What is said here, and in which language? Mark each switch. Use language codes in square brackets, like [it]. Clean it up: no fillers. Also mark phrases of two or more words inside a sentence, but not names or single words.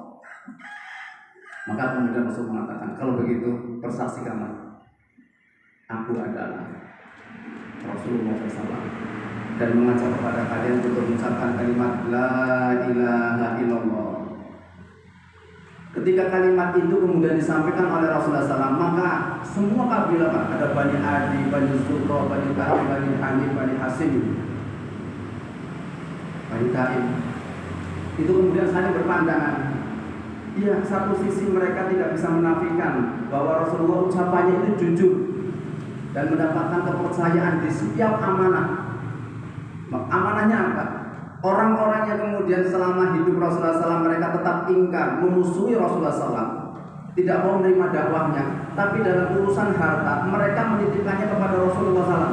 [id] Maka kemudian Rasul mengatakan, kalau begitu persaksikanlah aku adalah Rasulullah SAW dan mengajak kepada kalian untuk mengucapkan kalimat [ar] لا إله إلا الله. [id] Ketika kalimat itu kemudian disampaikan oleh Rasulullah SAW, maka semua kabilah, ada Bani Adi, Bani Zurrah, Bani Taim, Bani Hanif, Bani Hasim, Bani Taim, itu kemudian saling berpandangan. Iya, satu sisi mereka tidak bisa menafikan bahwa Rasulullah ucapannya itu jujur dan mendapatkan kepercayaan di setiap amanah. Amanahnya apa? Orang-orang yang kemudian selama hidup Rasulullah SAW mereka tetap ingkar, memusuhi Rasulullah SAW, tidak mau menerima dakwahnya, tapi dalam urusan harta mereka menitipkannya kepada Rasulullah SAW.